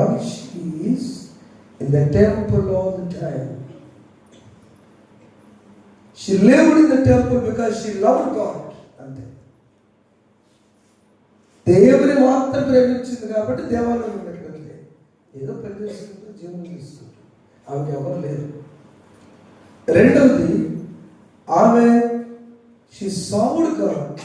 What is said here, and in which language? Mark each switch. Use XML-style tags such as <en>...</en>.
<en>She is in the temple all the time. She lived in the temple because she loved God.</en> <te>అంతే. దేవుని మాత్రం ప్రేమించింది కాబట్టి దేవాలయం పెట్టలేదు. ఏదో ప్రదేశంతో జీవనం తీసుకుంటారు. ఆమె ఎవరు లేరు. రెండవది, ఆమె</te> <en>she served God.</en>